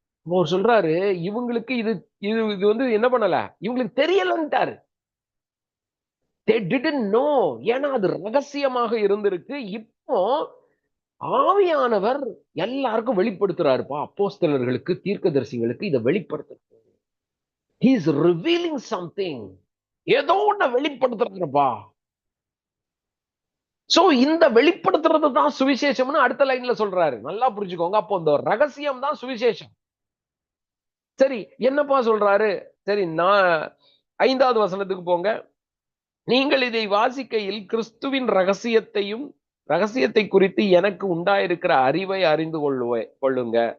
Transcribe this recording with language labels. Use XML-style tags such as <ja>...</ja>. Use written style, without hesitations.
<ta>அவர் சொல்றாரு, இவங்களுக்கு இது இது இது என்ன பண்ணல, இவங்களுக்கு தெரியலன்ட்டாரு.</ta> <en>they didn't know.</en> <ta>ஏன்னா அது ரகசியமாக இருந்திருக்கு. இப்போ ஆவியானவர் எல்லாருக்கும் வெளிப்படுத்துறாருப்பா. அப்போஸ்தலர்களுக்கு, தீர்க்கதரிசிகளுக்கு இதை வெளிப்படுத்து.</ta> <en>he is revealing something.</en> <ta>ஏதோ ஒண்ண வெளிப்படுத்துறாருப்பா. சோ இந்த வெளிப்படுத்துறது தான் சுவிசேஷம்னு அடுத்த லைன்ல சொல்றாரு. நல்லா புரிஞ்சுக்கோங்க. அப்போ இந்த ரகசியம் தான் சுவிசேஷம். சரி, என்னப்பா சொல்றாரு? சரி, நான் 5வது வசனத்துக்கு போங்க. நீங்கள் இதை வாசிக்கையில் கிறிஸ்துவின் ரகசியத்தை குறித்து எனக்கு உண்டாயிருக்கிற அறிவை அறிந்து கொள்ளுங்க.</ta>